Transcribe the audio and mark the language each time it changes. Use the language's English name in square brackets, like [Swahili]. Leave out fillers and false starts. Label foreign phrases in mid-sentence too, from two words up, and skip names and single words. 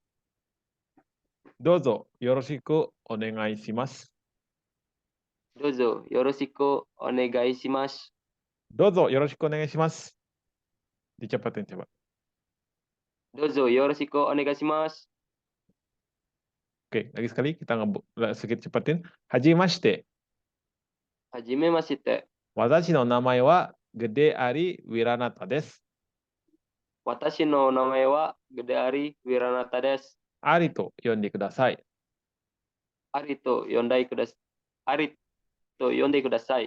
[Japanese] どうぞよろしくお願いします。どうぞよろしくお願いします。どうぞよろしくお願いします。 [Indonesian] Dicepetin coba. [Japanese] どうぞよろしくお願いします。 [Indonesian] Oke, lagi sekali kita sedikit cepetin. [Japanese] Hajimashite. はじめまして。私の名前はGede Ari Wiranata です。私の名前はグデアリ・ウィラナタです。アリと呼んでください。アリと呼んでください。アリと呼んでください。